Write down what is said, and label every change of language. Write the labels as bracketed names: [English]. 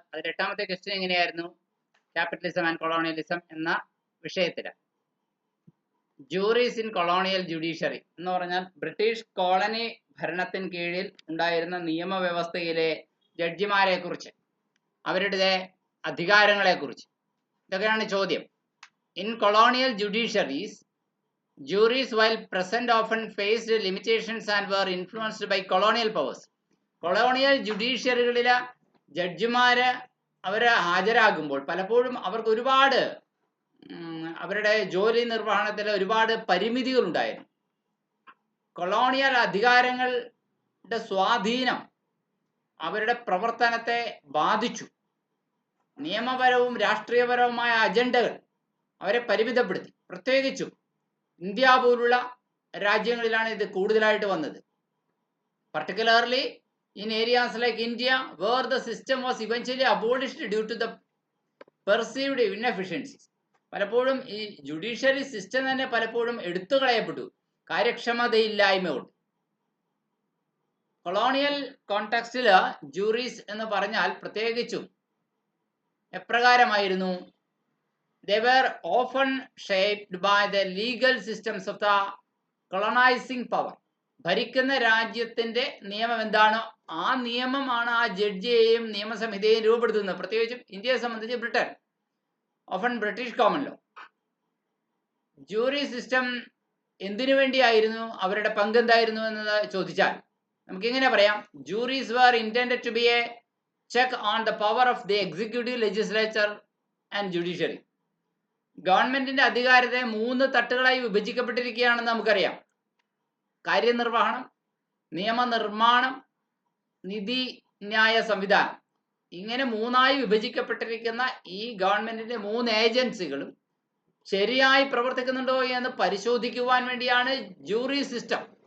[Malayalam] അതിൽ 8ാമത്തെ ക്വസ്റ്റ്യൻ എങ്ങനെയായിരുന്നു? Capitalism and colonialism എന്ന വിഷയത്തിൽ [English] juries in colonial judiciary [Malayalam] എന്ന് പറഞ്ഞാൽ ബ്രിട്ടീഷ് കോളനി ഭരണത്തിന് കീഴിൽ ഉണ്ടായിരുന്ന നിയമവ്യവസ്ഥയിലെ ജഡ്ജിമാരെ കുറിച്ച്, അവരുടെ അധികാരങ്ങളെ കുറിച്ച്, ഇതൊക്കെയാണ് ചോദ്യം. [English] In colonial judiciaries juries while present often faced limitations and were influenced by colonial powers. [Malayalam] Colonial ജുഡീഷ്യറികളിലെ ജഡ്ജിമാര് അവര് ഹാജരാകുമ്പോൾ പലപ്പോഴും അവർക്ക് ഒരുപാട് അവരുടെ ജോലി നിർവഹണത്തിൽ ഒരുപാട് പരിമിതികൾ ഉണ്ടായിരുന്നു. കൊളോണിയൽ അധികാരങ്ങളുടെ സ്വാധീനം അവരുടെ പ്രവർത്തനത്തെ ബാധിച്ചു. നിയമപരവും രാഷ്ട്രീയപരവുമായ അജണ്ടകൾ അവരെ പരിമിതപ്പെടുത്തി. പ്രത്യേകിച്ചും ഇന്ത്യ പോലുള്ള രാജ്യങ്ങളിലാണ് ഇത് കൂടുതലായിട്ട് വന്നത്. [English] particularly in areas like India where the system was eventually abolished due to the perceived inefficiencies. [Malayalam] പലപ്പോഴും ഈ ജുഡീഷ്യറി സിസ്റ്റം തന്നെ പലപ്പോഴും എടുത്തു കളയപ്പെട്ടു കാര്യക്ഷമതയില്ലായ്മ കൊണ്ട്. കൊളോണിയൽ കോണ്ടെക്സ്റ്റിൽ ജൂറീസ് എന്ന് പറഞ്ഞാൽ പ്രത്യേകിച്ചും എപ്രകാരമായിരുന്നു? [English] They were often shaped by the legal systems of the colonizing power. [Malayalam] ഭരിക്കുന്ന രാജ്യത്തിന്റെ നിയമം എന്താണോ ആ നിയമമാണ് ആ ജഡ്ജിയെയും നിയമസമിതിയെയും രൂപപ്പെടുത്തുന്നത്. പ്രത്യേകിച്ചും ഇന്ത്യയെ സംബന്ധിച്ച് Britain, [English] Often British common law. [Malayalam] Jury system എന്തിനു വേണ്ടിയായിരുന്നു? അവരുടെ പങ്ക് എന്തായിരുന്നു എന്നത് ചോദിച്ചാൽ നമുക്കിങ്ങനെ പറയാം. [English] Juries were intended to be a check on the power of the executive, legislature and judiciary. [Malayalam] ഗവൺമെന്റിന്റെ അധികാരത്തെ 3 തട്ടുകളായി വിഭജിക്കപ്പെട്ടിരിക്കുകയാണെന്ന് നമുക്കറിയാം. കാര്യനിർവഹണം, നിയമനിർമ്മാണം, നീതിന്യായ സംവിധാനം. ഇങ്ങനെ 3ആയി വിഭജിക്കപ്പെട്ടിരിക്കുന്ന ഈ ഗവൺമെന്റിന്റെ 3 ഏജൻസികളും ശരിയായി പ്രവർത്തിക്കുന്നുണ്ടോ എന്ന് പരിശോധിക്കുവാൻ വേണ്ടിയാണ് ജൂറി സിസ്റ്റം.